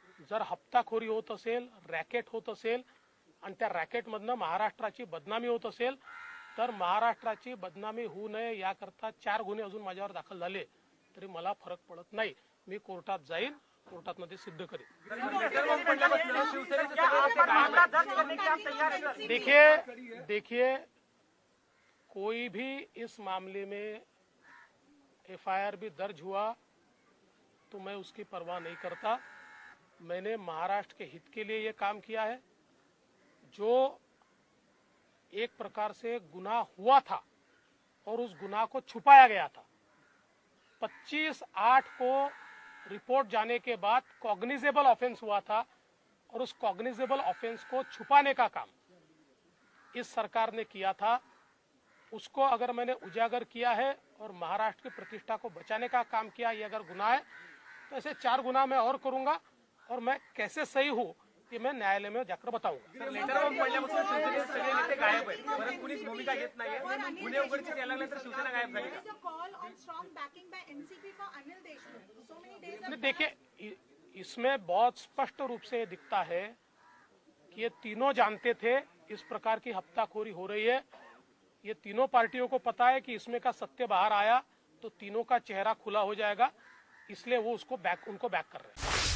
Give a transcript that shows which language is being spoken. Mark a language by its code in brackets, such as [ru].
[mr] जर हप्ताखोरी होत असेल, रॅकेट होत असेल आणि त्या रॅकेटमधनं महाराष्ट्राची बदनामी होत असेल तर महाराष्ट्राची बदनामी होऊ नये याकरता 4 गुन्हे अजून माझ्यावर दाखल झाले तरी मला फरक पडत नाही। मी कोर्टात जाईन, कोर्टात ते सिद्ध करेन। [hi] देखिए, कोई भी इस मामले में एफआईआर भी दर्ज हुआ तो मैं उसकी परवाह नहीं करता। मैंने महाराष्ट्र के हित के लिए ये काम किया है। जो एक प्रकार से गुनाह हुआ था और उस गुनाह को छुपाया गया था, 25/8 को रिपोर्ट जाने के बाद कॉग्निजेबल ऑफेंस हुआ था और उस कॉग्निजेबल ऑफेंस को छुपाने का काम इस सरकार ने किया था। उसको अगर मैंने उजागर किया है और महाराष्ट्र की प्रतिष्ठा को बचाने का काम किया, ये अगर गुनाह है तो ऐसे 4 गुनाह मैं और करूंगा और मैं कैसे सही हूं ये मैं न्यायालय में जाकर बताऊंगा. [mr] लेटर ऑफ पडल्यापासून शिवसेनेचे सगळे नेते गायब आहेत. परत कुणीच भूमिका घेत नाहीये. गुन्हे उघडकीस यायला लागल्यानंतर शिवसेना गायब झाली. [en] There is a call on strong backing by NCP for Anil Deshmukh. So many days [hi] नहीं, [en] of [hi] देखिए इसमें बहुत स्पष्ट रूप से ये दिखता है कि ये तीनों जानते थे इस प्रकार की हफ्ताखोरी हो रही है. ये तीनों पार्टियों को पता है कि इसमें का सत्य बाहर आया तो तीनों का चेहरा खुला हो जाएगा, इसलिए वो उनको बैक कर रहे हैं.